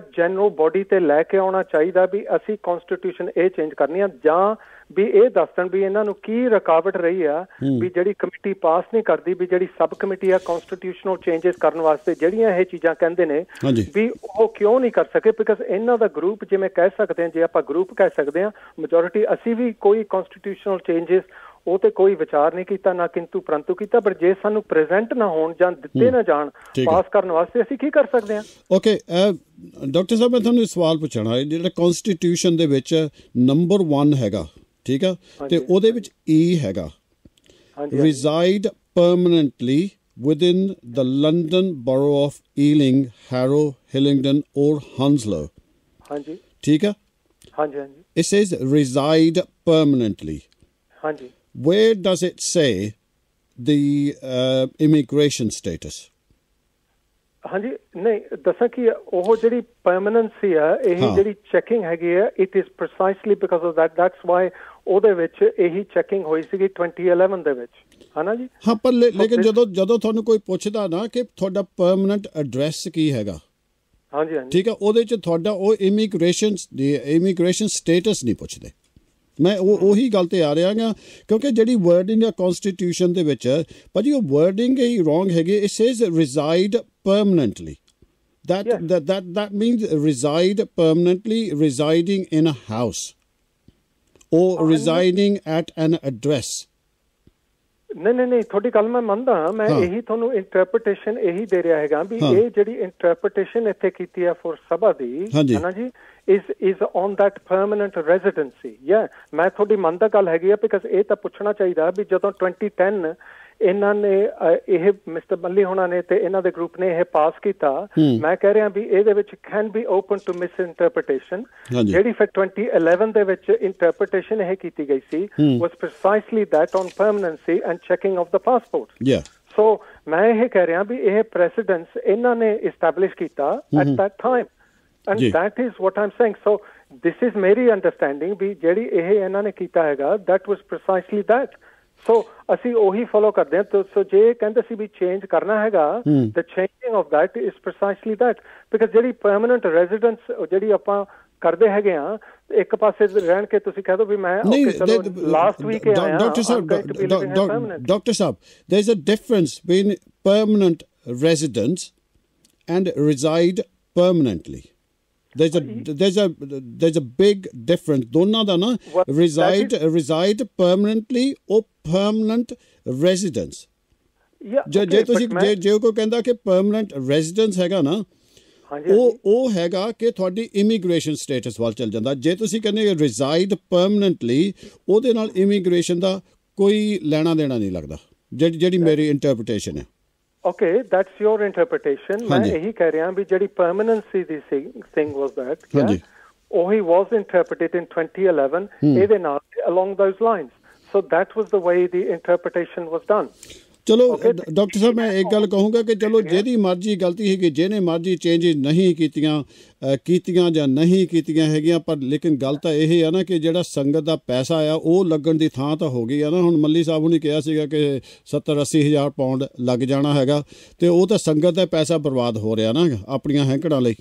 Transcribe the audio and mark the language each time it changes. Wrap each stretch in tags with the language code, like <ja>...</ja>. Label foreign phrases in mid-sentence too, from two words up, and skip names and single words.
<en>general body</en> <pa>ਤੇ ਲੈ ਕੇ ਆਉਣਾ ਚਾਹੀਦਾ ਵੀ ਅਸੀਂ ਕਨਸਟੀਟਿਊਸ਼ਨ ਇਹ ਚੇਂਜ ਕਰਨੀ ਆ ਜਾਂ ਵੀ ਇਹ ਦੱਸਣ ਵੀ ਇਹਨਾਂ ਨੂੰ ਕੀ ਰੁਕਾਵਟ ਰਹੀ ਆ ਵੀ ਜਿਹੜੀ ਕਮੇਟੀ ਪਾਸ ਨਹੀਂ ਕਰਦੀ ਵੀ ਜਿਹੜੀ</pa> <en>sub committee</en> <pa>ਆ</pa> <en>constitutional changes</en> <pa>ਕਰਨ ਵਾਸਤੇ ਜਿਹੜੀਆਂ ਇਹ ਚੀਜ਼ਾਂ ਕਹਿੰਦੇ ਨੇ ਵੀ ਉਹ ਕਿਉਂ ਨਹੀਂ ਕਰ ਸਕੇ ਬਿਕਾਜ਼ ਇਹਨਾਂ ਦਾ ਗਰੁੱਪ ਜਿਵੇਂ ਕਹਿ ਸਕਦੇ ਹਾਂ ਜੇ ਆਪਾਂ ਗਰੁੱਪ ਕਹਿ ਸਕਦੇ ਹਾਂ ਮੈਜੋਰਿਟੀ ਅਸੀਂ ਵੀ ਕੋਈ</pa> <en>constitutional changes</en> <pa>ਉਹ ਤੇ ਕੋਈ ਵਿਚਾਰ ਨਹੀਂ ਕੀਤਾ ਨਾ ਕਿੰਤੂ ਪ੍ਰੰਤੂ ਕੀਤਾ ਪਰ ਜੇ ਸਾਨੂੰ ਪ੍ਰੈਜ਼ੈਂਟ ਨਾ ਹੋਣ ਜਾਂ ਦਿੱਤੇ ਨਾ ਜਾਣ ਪਾਸ ਕਰਨ ਵਾਸਤੇ ਅਸੀਂ ਕੀ ਕਰ ਸਕਦੇ ਹਾਂ ਓਕੇ ਡਾਕਟਰ ਸਾਹਿਬ ਮੈਂ ਤੁਹਾਨੂੰ ਸਵਾਲ ਪੁੱਛਣਾ ਜਿਹੜਾ ਕਨਸਟੀਟਿਊਸ਼ਨ ਦੇ ਵਿੱਚ ਨੰਬਰ 1 ਹੈਗਾ ਠੀਕ ਆ ਤੇ ਉਹਦੇ ਵਿੱਚ ਈ ਹੈਗਾ</pa> <en>reside permanently within the London borough of Ealing, Harrow, Hillingdon or Hounslow</en> <pa>ਹਾਂਜੀ ਠੀਕ ਆ ਹਾਂਜੀ</pa> <en>it says reside permanently</en> <pa>ਹਾਂਜੀ</pa> <en>where does it say the immigration status</en> <pa>ਹਾਂਜੀ ਨਹੀਂ ਦੱਸਾਂ ਕਿ ਉਹ ਜਿਹੜੀ ਪਰਮਨੈਂਸੀ ਆ ਇਹ ਜਿਹੜੀ ਚੈਕਿੰਗ ਹੈਗੀ ਆ</pa> <en>it is precisely because of that's why</en> <pa>ਉਹਦੇ ਵਿੱਚ ਇਹੀ ਚੈਕਿੰਗ ਹੋਈ ਸੀਗੀ 2011 ਦੇ ਵਿੱਚ ਹਨਾ ਜੀ ਹਾਂ ਪਰ ਲੇਕਿਨ ਜਦੋਂ ਤੁਹਾਨੂੰ ਕੋਈ ਪੁੱਛਦਾ ਨਾ ਕਿ ਤੁਹਾਡਾ</pa> <en>permanent address</en> <pa>ਕੀ ਹੈਗਾ ਹਾਂਜੀ ਠੀਕ ਆ ਉਹਦੇ ਚ ਤੁਹਾਡਾ ਉਹ</pa> <en>immigration status</en> <pa>ਨਹੀਂ ਪੁੱਛਦੇ ਮੈਂ ਉਹੀ ਗੱਲ ਤੇ ਆ ਰਿਹਾ ਗਾ ਕਿਉਂਕਿ ਜਿਹੜੀ ਵਰਡਿੰਗ ਆ ਕਨਸਟੀਟਿਊਸ਼ਨ ਦੇ ਵਿੱਚ ਭਾਜੀ ਉਹ ਵਰਡਿੰਗ ਹੀ ਰੋਂਗ ਹੈਗੀ</pa> <en>it says reside permanently that means reside permanently residing in a house or residing at an address</en> <pa>ਨਹੀਂ ਤੁਹਾਡੀ ਗੱਲ ਮੈਂ ਮੰਨਦਾ ਮੈਂ ਇਹੀ ਤੁਹਾਨੂੰ ਇੰਟਰਪ੍ਰੀਟੇਸ਼ਨ ਇਹੀ ਦੇ ਰਿਹਾ ਹੈਗਾ ਵੀ ਇਹ ਜਿਹੜੀ ਇੰਟਰਪ੍ਰੀਟੇਸ਼ਨ ਇੱਥੇ ਕੀਤੀ ਆ ਫॉर ਸਭਾ ਦੀ ਹਨਾ ਜੀ</pa> <en>is on that permanent residency</en> <pa>ਮੈਂ ਤੁਹਾਡੀ ਮਨ ਦਾ ਗੱਲ ਹੈਗੀ ਆ ਬਿਕਾਜ਼ ਇਹ ਤਾਂ ਪੁੱਛਣਾ ਚਾਹੀਦਾ ਵੀ ਜਦੋਂ 2010 ਇਹਨਾਂ ਨੇ ਇਹ ਮਿਸਟਰ ਮੱਲੀ ਹੋਣਾ ਨੇ ਤੇ ਇਹਨਾਂ ਦੇ ਗਰੁੱਪ ਨੇ ਇਹ ਪਾਸ ਕੀਤਾ ਮੈਂ ਕਹਿ ਰਿਹਾ ਵੀ ਇਹਦੇ ਵਿੱਚ</pa> <en>can be open to misinterpretation</en> <pa>ਜਿਹੜੀ ਫਿਰ 2011 ਦੇ ਵਿੱਚ ਇੰਟਰਪ੍ਰੀਟੇਸ਼ਨ ਇਹ ਕੀਤੀ ਗਈ ਸੀ</pa> <en>was precisely that on permanency and checking of the passport</en> <pa>ਸੋ ਮੈਂ ਇਹ ਕਹਿ ਰਿਹਾ ਵੀ ਇਹ ਪ੍ਰੈਸੀਡੈਂਸ ਇਹਨਾਂ ਨੇ ਇਸਟੈਬਲਿਸ਼ ਕੀਤਾ</pa> <en>at that time and that is what I'm saying so this is</en> <pa>ਮੇਰੀ understanding ਵੀ ਜਿਹੜੀ ਇਹ ਇਹਨਾਂ ਨੇ ਕੀਤਾ ਹੈਗਾ</pa> <en>that was precisely that so</en> <pa>ਅਸੀਂ ਉਹੀ ਫੋਲੋ ਕਰਦੇ ਹਾਂ ਸੋ ਜੇ ਕਹਿੰਦੇ ਸੀ ਵੀ ਚੇਂਜ ਕਰਨਾ ਹੈਗਾ</pa> <en>the changing of that is precisely that because</en> <pa>ਜਿਹੜੀ</pa> <en>permanent residence</en> <pa>ਜਿਹੜੀ ਆਪਾਂ ਕਰਦੇ ਹੈਗੇ ਆ ਇੱਕ ਪਾਸੇ ਰਹਿਣ ਕੇ ਤੁਸੀਂ ਕਹਿ ਦੋ ਵੀ ਮੈਂ</pa> <en>last week</en> <pa>ਆਇਆ</pa> <en>ਡਾਕਟਰ ਸਾਹਿਬ there is a difference between permanent residence and reside permanently there's a big difference</en> <pa>ਦੋਨਾਂ ਦਾ ਨਾ</pa> <en>reside permanently or permanent residence</en> <pa>ਜੇ ਤੁਸੀਂ ਜੇ ਕੋਈ ਕਹਿੰਦਾ ਕਿ</pa> <en>permanent residence</en> <pa>ਹੈਗਾ ਨਾ ਉਹ ਹੈਗਾ ਕਿ ਤੁਹਾਡੀ</pa> <en>immigration status</en> <pa>ਵੱਲ ਚੱਲ ਜਾਂਦਾ ਜੇ ਤੁਸੀਂ ਕਹਿੰਦੇ</pa> <en>reside permanently</en> <pa>ਉਹਦੇ ਨਾਲ ਇਮੀਗ੍ਰੇਸ਼ਨ ਦਾ ਕੋਈ ਲੈਣਾ ਦੇਣਾ ਨਹੀਂ ਲੱਗਦਾ ਜਿਹੜੀ ਮੇਰੀ ਇੰਟਰਪ੍ਰੀਟੇਸ਼ਨ ਹੈ</pa> <en>Okay, that's your interpretation.</en> <pa>ਮੈਂ ਇਹੀ ਕਹਿ ਰਿਹਾ ਵੀ ਜਿਹੜੀ</pa> <en>permanency ਦੀ thing was that ਉਹੀ was interpreted in 2011</en> <pa>ਇਹਦੇ ਨਾਲ</pa> <en>along those lines. So that was the way the interpretation was done.</en> <pa>ਚਲੋ ਡਾਕਟਰ ਸਾਹਿਬ ਮੈਂ ਇੱਕ ਗੱਲ ਕਹੂੰਗਾ ਕਿ ਚਲੋ ਜਿਹਦੀ ਮਰਜ਼ੀ ਗਲਤੀ ਹੈਗੀ, ਜਿਹਨੇ ਮਰਜ਼ੀ ਚੇਂਜਿਸ ਨਹੀਂ ਕੀਤੀਆਂ ਜਾਂ ਨਹੀਂ ਕੀਤੀਆਂ ਹੈਗੀਆਂ, ਪਰ ਲੇਕਿਨ ਗੱਲ ਤਾਂ ਇਹ ਆ ਨਾ ਕਿ ਜਿਹੜਾ ਸੰਗਤ ਦਾ ਪੈਸਾ ਆ ਉਹ ਲੱਗਣ ਦੀ ਥਾਂ ਤਾਂ ਹੋ ਗਈ ਆ ਨਾ। ਹੁਣ ਮੱਲੀ ਸਾਹਿਬ ਨੇ ਕਿਹਾ ਸੀਗਾ ਕਿ 70-80 ਹਜ਼ਾਰ ਪਾਉਂਡ ਲੱਗ ਜਾਣਾ ਹੈਗਾ, ਤੇ ਉਹ ਤਾਂ ਸੰਗਤ ਦਾ ਪੈਸਾ ਬਰਬਾਦ ਹੋ ਰਿਹਾ ਨਾ ਆਪਣੀਆਂ ਹੈਂਕੜਾਂ ਲਈ।</pa>